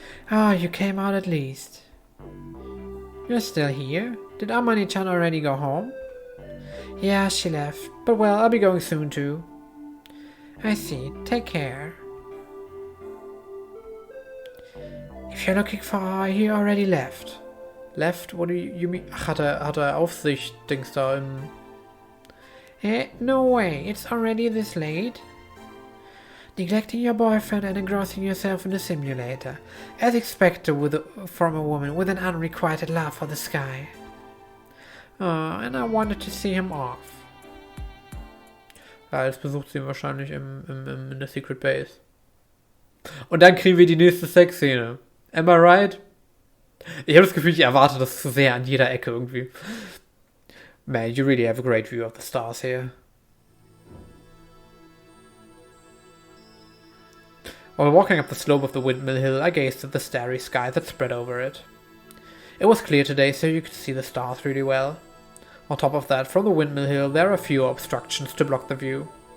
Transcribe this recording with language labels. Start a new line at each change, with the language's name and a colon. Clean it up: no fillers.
English: Oh, you came out at least. You're still here? Did Amani-chan already go home? Yeah, she left. But well, I'll be going soon too. I see. Take care. If you're looking for her, he already left. Left? What do you mean?
German: Ach, hat er Aufsicht-Dings da im...
English: no way. It's already this late. Neglecting your boyfriend and engrossing yourself in the simulator. As expected from a woman with an unrequited love for the sky. And I wanted to see him off.
German: Ja, jetzt besucht sie ihn wahrscheinlich in der Secret Base. Und dann kriegen wir die nächste Sexszene.
English: Am I right?
German: Ich habe das Gefühl, ich erwarte das zu sehr an jeder Ecke irgendwie.
English: Man, you really have a great view of the stars here. While walking up the slope of the windmill hill, I gazed at the starry sky that spread over it. It was clear today, so you could see the stars really well. On top of that, from the windmill hill, there are fewer obstructions to block the view.